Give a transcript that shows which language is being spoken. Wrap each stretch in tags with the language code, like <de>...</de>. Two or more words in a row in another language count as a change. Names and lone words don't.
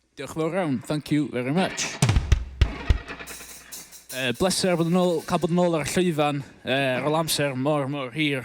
<cy>Diolch yn fawr iawn.</cy> <en>Thank you very much.</en> <cy>Bleser cael bod yn ôl ar y llwyfan ar ôl amser mor hir.</cy>